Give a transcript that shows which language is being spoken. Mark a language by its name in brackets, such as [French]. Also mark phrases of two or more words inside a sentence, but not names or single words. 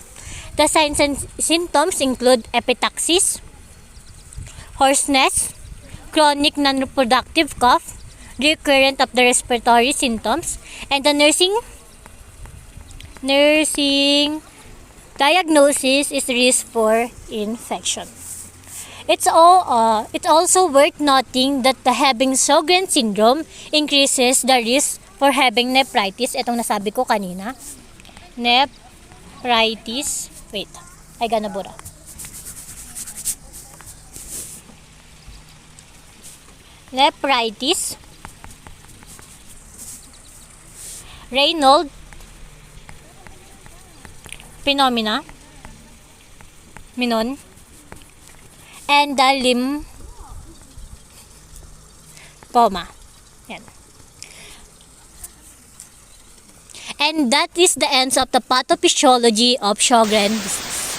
[English] The signs and symptoms include epistaxis, hoarseness, chronic non-reproductive cough, recurrent of the respiratory symptoms, and the nursing diagnosis is risk for infection. It's also worth noting that the having Sjogren's syndrome increases the risk for having nephritis. [Filipino] Itong nasabi ko kanina. Nephritis. [English] Nephritis, Raynaud's phenomenon, and the lymphoma. Yan. And that is the end of the pathophysiology of Sjogren's disease.